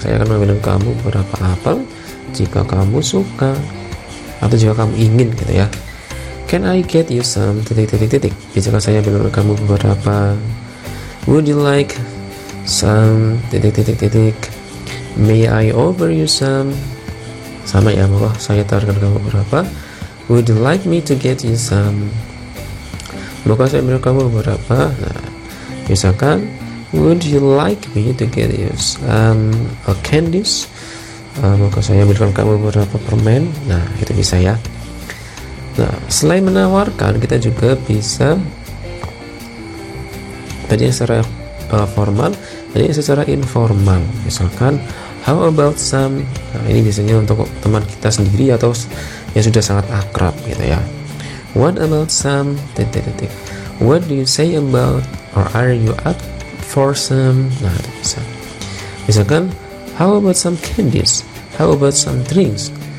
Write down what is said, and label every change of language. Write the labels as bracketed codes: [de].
[id] Saya akan memberikan kamu beberapa apel jika kamu suka atau jika kamu ingin gitu ya. [en] Can I get you some [id] titik. Jika saya berikan kamu beberapa. [en] Would you like some titik. May I offer you some? [id] Sama ya, maka saya tawarkan kamu beberapa. [en] Would you like me to get you some? [id] Maka saya berikan kamu beberapa. Nah, misalkan [en] would you like me to get you some candies? [id] Maka saya berikan kamu beberapa permen. Nah, itu bisa ya. Nah, selain menawarkan, kita juga bisa tadi secara formal, tadi secara informal. [en] Misalkan how about some? [id] Nah, ini biasanya untuk teman kita sendiri atau yang sudah sangat akrab gitu ya. [en] What about some titik. What do you say about, or are you up for some? [id] Nah, itu bisa. [en] Misalkan how about some candies? How about some drinks?